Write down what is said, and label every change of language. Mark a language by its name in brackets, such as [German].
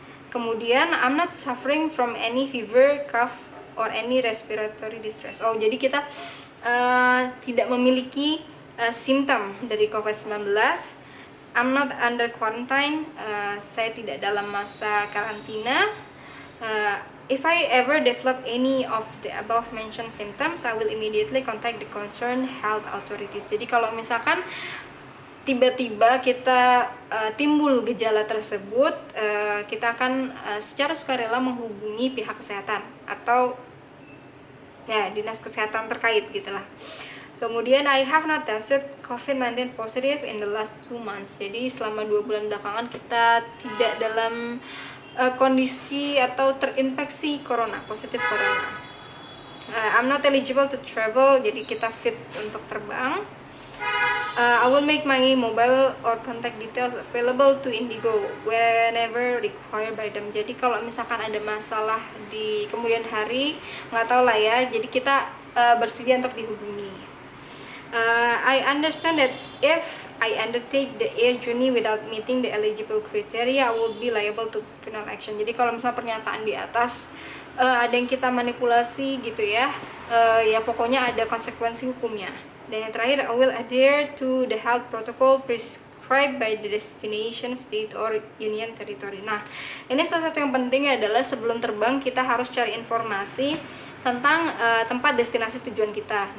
[Indonesian] Kemudian [English] I'm not suffering from any fever, cough, or any respiratory distress. [Indonesian] Oh, jadi kita tidak memiliki simptom dari COVID-19. [English] I'm not under quarantine. [Indonesian] Saya tidak dalam masa karantina. [English] If I ever develop any of the above mentioned symptoms, I will immediately contact the concerned health authorities. [Indonesian] Jadi kalau misalkan tiba-tiba kita timbul gejala tersebut, kita akan secara sukarela menghubungi pihak kesehatan atau ya dinas kesehatan terkait gitulah. Kemudian [English] I have not tested COVID-19 positive in the last 2 months. [Indonesian] Jadi selama 2 bulan belakangan kita tidak dalam kondisi atau terinfeksi positif corona. [English] I'm not eligible to travel, [Indonesian] jadi kita fit untuk terbang. [English] I will make my mobile or contact details available to Indigo whenever required by them. [Indonesian] Jadi kalau misalkan ada masalah di kemudian hari, nggak tahu lah ya, jadi kita bersedia untuk dihubungi. [English] I understand that if I undertake the air journey without meeting the eligible criteria, I will be liable to penal action. [Indonesian] Jadi kalau misalnya pernyataan di atas ada yang kita manipulasi gitu ya, ya pokoknya ada konsekuensi hukumnya. Dan yang terakhir, [English] I will adhere to the health protocol prescribed by the destination state or union territory. [Indonesian] Nah, ini salah satu yang penting adalah sebelum terbang kita harus cari informasi tentang tempat destinasi tujuan kita.